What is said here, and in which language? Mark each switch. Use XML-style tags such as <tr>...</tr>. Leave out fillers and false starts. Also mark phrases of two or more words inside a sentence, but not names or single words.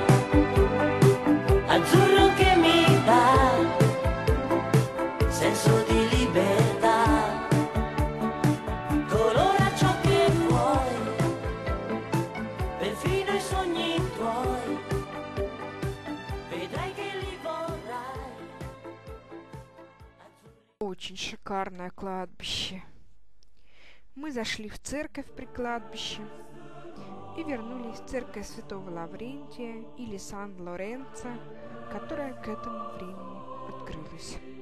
<it>Azzurro che mi dà senso di libertà. Colora ciò che vuoi, perfino i sogni tuoi. Vedrai che li vorrai.</it> <ru>Очень шикарное кладбище. Мы зашли в церковь при кладбище. и вернулись в церковь Святого Лаврентия или Сан-Лоренцо, которая к этому времени открылась.</ru>